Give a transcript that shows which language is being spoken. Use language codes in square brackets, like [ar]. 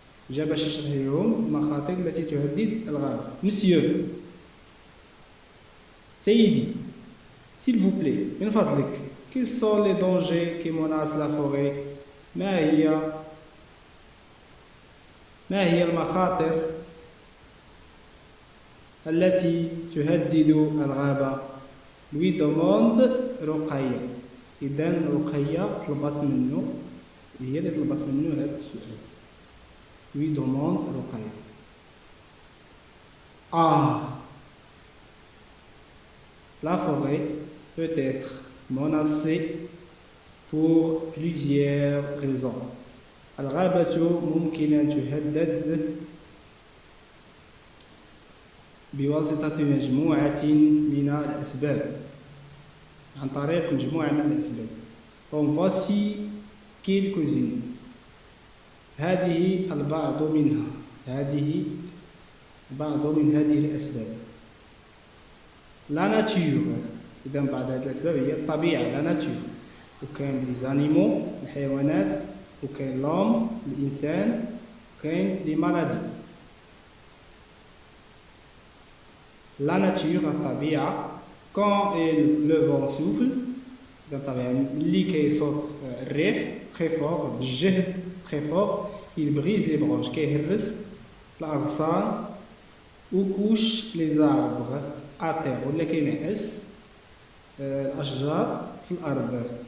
[ar] جا باش يشرح لهم المخاطر التي تهدد الغابة. [fr] Monsieur, [ar] سيدي, [fr] s'il vous plaît, [ar] من فضلك, [fr] quels sont les dangers qui menacent la forêt? [ar] ما هي المخاطر التي تهدد الغابة? [fr] lui demande رقية. [ar] إذن رقية طلبت منه, هي اللي طلبت منه هذا السؤال. [fr] lui demande رقية. La forêt peut être menacée pour plusieurs raisons. [ar] الغابة ممكن أن تهدد بواسطة مجموعة من الأسباب, عن طريق مجموعة من الأسباب. [fr] Donc voici quelques-unes. [ar] هذه البعض منها. هذه بعض من هذه الأسباب. [fr] La nature. [ar] إذن بعض هذه الأسباب هي الطبيعة, [fr] la nature. [ar] وكاين [fr] les animaux, [ar] الحيوانات, وكاين [fr] l'homme, [ar] الإنسان, وكاين [fr] les maladies. La nature, [ar] الطبيعة, [fr] quand le vent souffle, [ar] الطبيعة اللي كيصوت الريح [fr] très fort, [ar] بجهد [fr] très fort, il brise les branches, [ar] كيهرس الأغصان, [fr] ou couche les arbres à terre, [ar] ولا كينعس الأشجار في الأرض.